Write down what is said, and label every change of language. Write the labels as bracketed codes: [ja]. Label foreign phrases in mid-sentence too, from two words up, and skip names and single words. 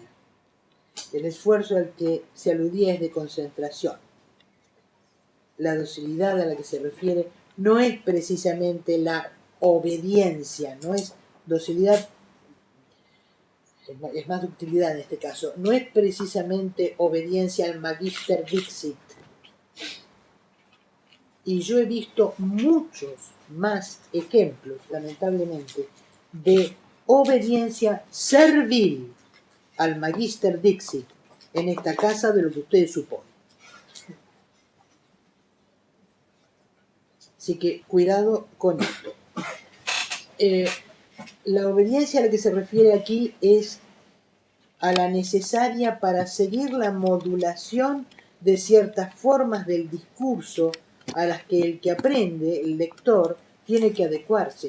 [es] El esfuerzo al que se aludía es de concentración. La docilidad a la que se refiere no es precisamente la obediencia, no es docilidad, es más ductilidad en este caso, no es precisamente obediencia al [la] magister dixit. [es] Y yo he visto muchos más ejemplos, lamentablemente, de obediencia servil al [la] magister dixit [es] en esta casa de lo que ustedes suponen. Así que cuidado con esto. La obediencia a la que se refiere aquí es a la necesaria para seguir la modulación de ciertas formas del discurso a las que el que aprende, el lector, tiene que adecuarse.